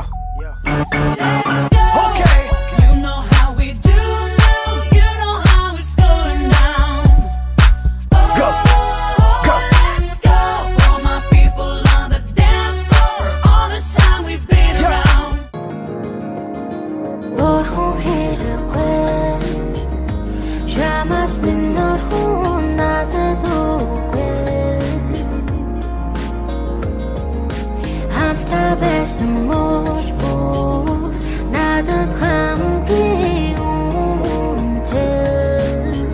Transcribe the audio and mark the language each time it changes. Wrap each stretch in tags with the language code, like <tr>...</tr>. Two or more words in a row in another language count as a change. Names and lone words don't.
<en>Let's go. Okay. You know how we do now. You know how it's going down. Go. Let's go. For my people on the dance floor. All this time we've been around.</en> <mn>Орхон хэрэггүй Чамаас минь орхон надад үгүй Хамтдаа байсан мууч бүр надад хамгийн үнэтэй</mn>